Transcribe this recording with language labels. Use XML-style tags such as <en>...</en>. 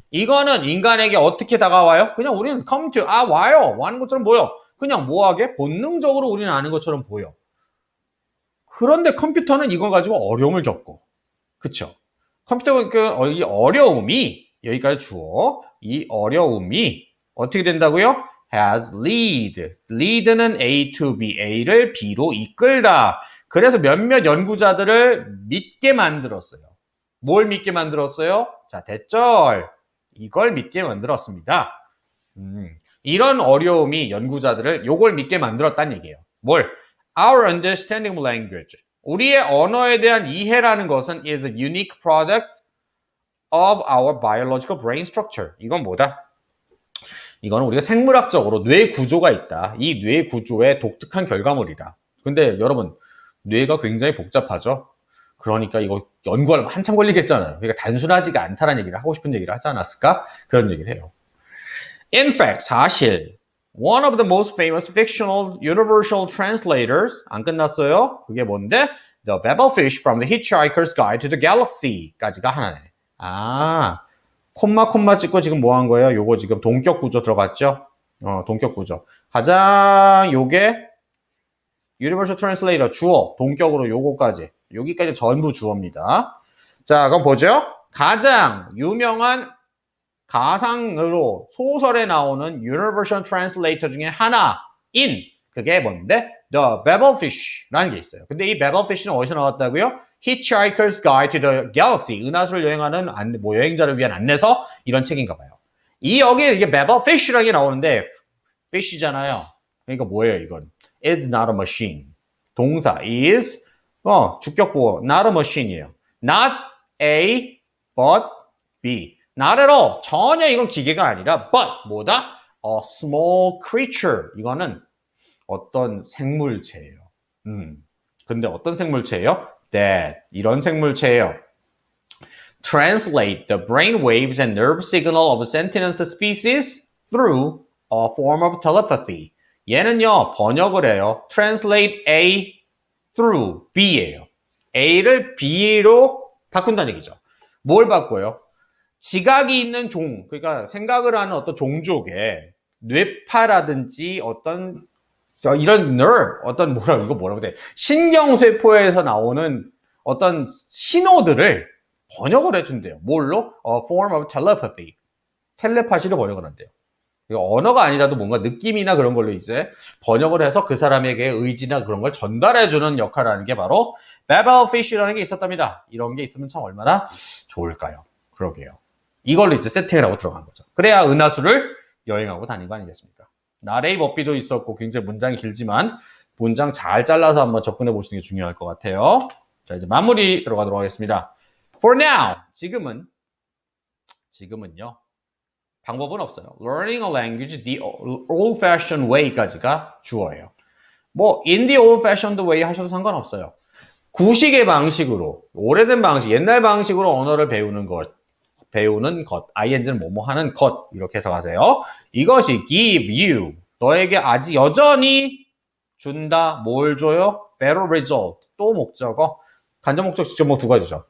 <ko>이거는 인간에게 어떻게 다가와요? 그냥 우리는</ko> <en>come to,</en> <ko>와요. 와는 것처럼 보여. 그냥 뭐하게? 본능적으로 우리는 아는 것처럼 보여. 그런데 컴퓨터는 이거 가지고 어려움을 겪고. 그쵸? 컴퓨터가 이 어려움이, 여기까지 주어. 이 어려움이 어떻게 된다고요?</ko> <en>has lead.</en> <ko>lead는 A to B, A를 B로 이끌다. 그래서 몇몇 연구자들을 믿게 만들었어요. 뭘 믿게 만들었어요? 자, 대절. 이걸 믿게 만들었습니다. 이런 어려움이 연구자들을 요걸 믿게 만들었다는 얘기예요. 뭘?</ko> <en>Our understanding of language.</en> <ko>우리의 언어에 대한 이해라는 것은</ko> <en>is a unique product of our biological brain structure.</en> <ko>이건 뭐다? 이거는 우리가 생물학적으로 뇌 구조가 있다. 이 뇌 구조의 독특한 결과물이다. 근데 여러분, 뇌가 굉장히 복잡하죠? 그러니까 이거 연구하려면 한참 걸리겠잖아요. 그러니까 단순하지가 않다는 얘기를 하고 싶은 얘기를 하지 않았을까? 그런 얘기를 해요.</ko> <en>In fact,</en> <ko>사실</ko> <en>one of the most famous fictional universal translators</en> <ko>안 끝났어요. 그게 뭔데?</ko> <en>The Babelfish from the Hitchhiker's Guide to the Galaxy까지가 하나네.</en> <ko>콤마 찍고 지금 뭐 한 거예요? 요거 지금 동격 구조 들어갔죠? 동격 구조. 가장 요게 Universal Translator 주어, 동격으로 요거까지. 여기까지 전부 주어입니다. 자, 그럼 보죠. 가장 유명한 가상으로 소설에 나오는 Universal Translator 중에 하나인 그게 뭔데? The Babelfish라는 게 있어요. 근데 이 Babelfish는 어디서 나왔다고요?</ko> <en>Hitchhiker's Guide to the Galaxy.</en> <ko>은하수를 여행하는 여행자를 위한 안내서 이런 책인가 봐요. 여기에 이게 Babelfish라는 게 나오는데 fish잖아요. 그러니까 뭐예요, 이건?</ko> <en>Is not a machine.</en> <ko>동사 is 주격보호 not a machine이에요.</ko> <en>Not A but B. Not at all.</en> <ko>전혀 이건 기계가 아니라 but 뭐다?</ko> <en>A small creature.</en> <ko>이거는 어떤 생물체예요. 근데 어떤 생물체예요? that 이런 생물체예요.</ko> <en>Translate the brain waves and nerve signal of sentient species through a form of telepathy.</en> <ko>얘는요, 번역을 해요. Translate A through B예요. A를 B로 바꾼다는 얘기죠. 뭘 바꿔요? 지각이 있는 종, 그러니까 생각을 하는 어떤 종족에 뇌파라든지 어떤 이런 nerve, 어떤 뭐라고 돼? 신경세포에서 나오는 어떤 신호들을 번역을 해준대요. 뭘로?</ko> <en>A form of telepathy.</en> <ko>텔레파시를 번역을 한대요. 언어가 아니라도 뭔가 느낌이나 그런 걸로 이제 번역을 해서 그 사람에게 의지나 그런 걸 전달해주는 역할을 하는 게 바로 Babelfish라는 게 있었답니다. 이런 게 있으면 참 얼마나 좋을까요? 그러게요. 이걸로 이제 세팅을 하고 들어간 거죠. 그래야 은하수를 여행하고 다닌 거 아니겠습니까? 나레이 법비도 있었고 굉장히 문장이 길지만 문장 잘 잘라서 한번 접근해 보시는 게 중요할 것 같아요. 자, 이제 마무리 들어가도록 하겠습니다.</ko> <en>For now,</en> <ko>지금은요. 방법은 없어요.</ko> <en>Learning a language the old-fashioned way까지가 주어예요. 뭐 in the old-fashioned way</en> <ko>하셔도 상관없어요. 구식의 방식으로, 오래된 방식, 옛날 방식으로 언어를 배우는 것, ing는 뭐뭐 하는 것 이렇게 해서 가세요. 이것이</ko> <en>give you,</en> <ko>너에게 아직 여전히 준다. 뭘 줘요?</ko> <en>better result,</en> <ko>또 목적어, 간접 목적, 직접 목적 두 가지죠.</ko>